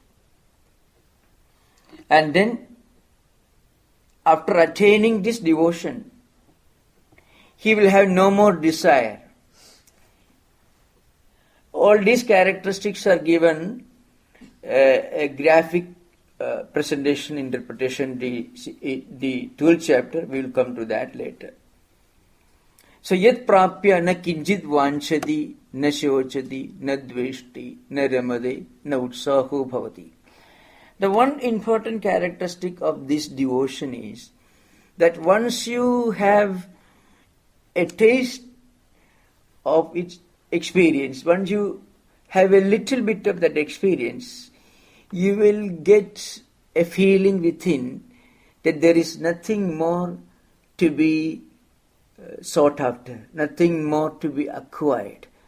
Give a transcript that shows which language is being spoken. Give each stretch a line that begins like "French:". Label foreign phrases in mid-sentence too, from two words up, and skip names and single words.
English: And then, after attaining this devotion, he will have no more desire. All these characteristics are given a graphic presentation, interpretation, the 12th chapter. We will come to that later. So,
Sanskrit: यत् प्राप्य न किञ्चित् वाञ्छति न शोचति न द्वेष्टि न रमते न उत्साहो भवति.
English: The one important characteristic of this devotion is that once you have a taste of its experience, once you have a little bit of that experience, you will get a feeling within that there is nothing more to be sought after, nothing more to be acquired.